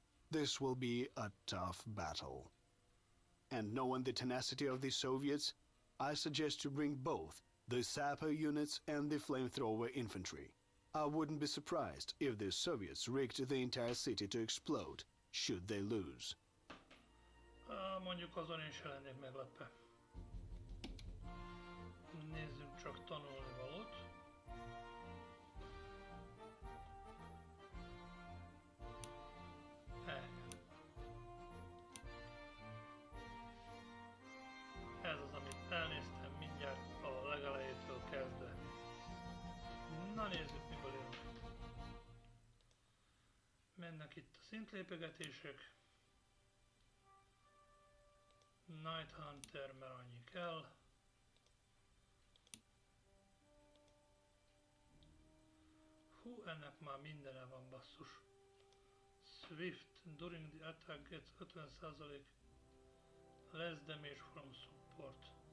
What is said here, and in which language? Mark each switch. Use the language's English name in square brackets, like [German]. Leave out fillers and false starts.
[English] This will be a tough battle. And knowing the tenacity of the Soviets, I suggest to bring both the sapper units and the flamethrower infantry. I wouldn't be surprised if the Soviets rigged the entire city to explode, should they lose. [Hungarian] Mondjuk azon én se lennék meglepve. Nézzünk csak tanulni valót. Ez az, amit elnéztem mindjárt a legelejétől kezdve. Na nézzük, miből élünk. Mennek itt a szintlépegetések. Night Hunter, mert annyi kell. Hú, ennek már mindene van, basszus. [English] Swift, during the attack gets 50% less damage from support.